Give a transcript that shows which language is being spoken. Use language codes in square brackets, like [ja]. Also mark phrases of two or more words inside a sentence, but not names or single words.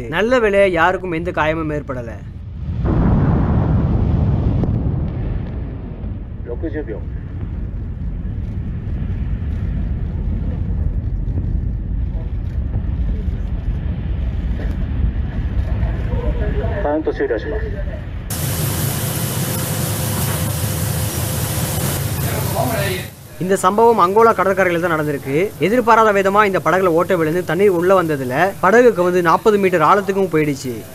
[ta] நல்ல வேளை யாருக்கும் எந்த காயமும் ஏற்படல. [ja] 60 秒。カウント終了します。 [ta] இந்த சம்பவம் அங்கோலா கடற்கரையில் தான் நடந்திருக்கு. எதிர்பாராத விதமா இந்த படகுல ஓட்ட விழுந்து தண்ணீர் உள்ள வந்ததுல படகுக்கு வந்து 40 மீட்டர் ஆழத்துக்கும் போயிடுச்சு.